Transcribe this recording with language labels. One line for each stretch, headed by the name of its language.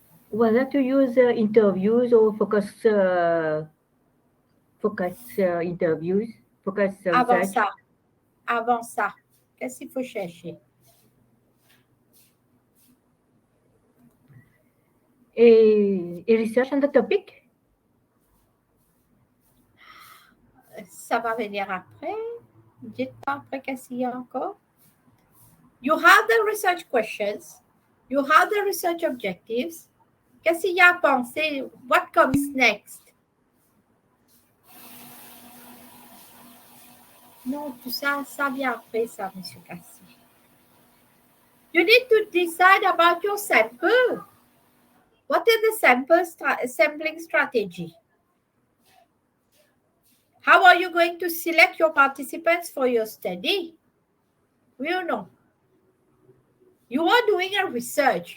English: Whether to use interviews or focus interviews, focus research.
French: Avant ça, qu'est-ce qu'il faut chercher?
English: A research on the topic?
French: Ça va venir après. Dites-moi après qu'est-ce qu'il y a encore.
English: You have the research questions. You have the research objectives.
French: Qu'est-ce qu'il y a à penser?
English: What comes next?
French: Non, tout ça, ça vient après ça, Monsieur Cassi.
English: You need to decide about your sample. What is the sampling strategy? How are you going to select your participants for your study? You know, you are doing a research.